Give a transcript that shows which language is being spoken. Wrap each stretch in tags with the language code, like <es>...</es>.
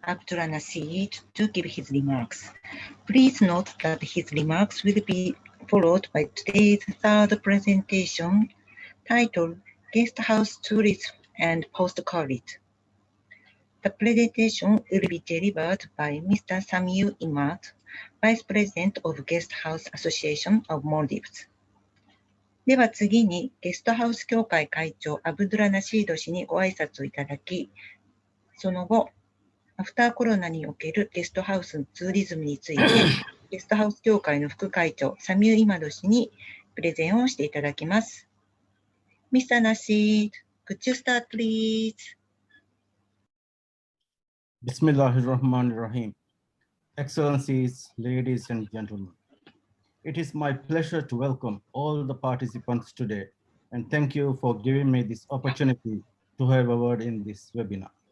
<en>Abdullah Nasir, to give his remarks. Please note that his remarks will be followed by today's third presentation titled Guest House Tourism and Post-COVID. The presentation will be delivered by Mr. Samuel Imad, Vice President of Guest House Association of Maldives.</en> <ja>では次にゲストハウス協会会長アブドゥラ・ナシード氏にご挨拶をいただき、その後、アフターコロナにおけるゲストハウスのツーリズムについて、ゲストハウス協会の副会長サミュー・イマド氏にプレゼンをしていただきます。</ja> <en>Mr. Nasir, could you start please?</en> <ar>Bismillahirrahmanirrahim.</ar> <en>Excellencies, ladies and gentlemen. It is my pleasure to welcome all the participants today and thank you for giving me this opportunity to have a word in this webinar.</en>